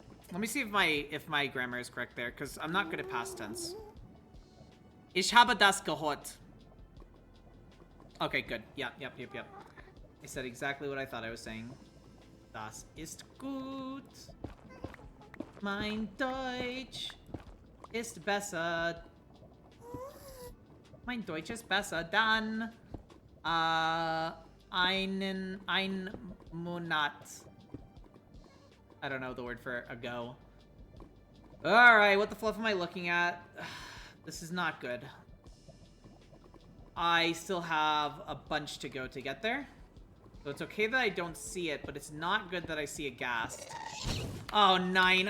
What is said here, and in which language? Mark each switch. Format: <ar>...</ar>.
<en>Let me see if my grammar is correct there, because I'm not good at past tense.</en> <de>Ich habe das gehört.</de> <en>Okay, good. Yep. I said exactly what I thought I was saying.</en> <de>Das ist gut. Mein Deutsch ist besser. Mein Deutsch ist besser dann ein Monat.</de> <en>I don't know the word for ago. Alright, what the fluff am I looking at? This is not good. I still have a bunch to go to get there. So it's okay that I don't see it, but it's not good that I see a ghast. Oh, 9.</en>